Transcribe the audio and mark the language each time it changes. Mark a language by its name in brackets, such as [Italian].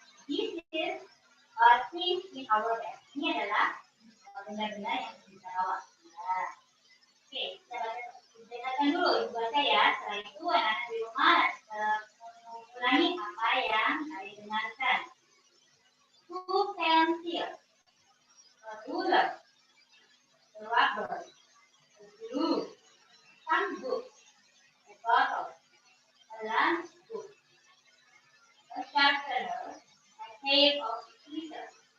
[English] this is things in our bag. [Indonesian] Ini adalah benda-benda yang kita bawa. Nah, oke, kita dengarkan dulu ibu baca ya. Setelah itu anak-anak di rumah mengulangi apa yang kalian dengarkan. [English] 2 pencils, a ruler, a rubber, a glue, some books, a bottle, a lunch book, a sharpener, a pair of scissors.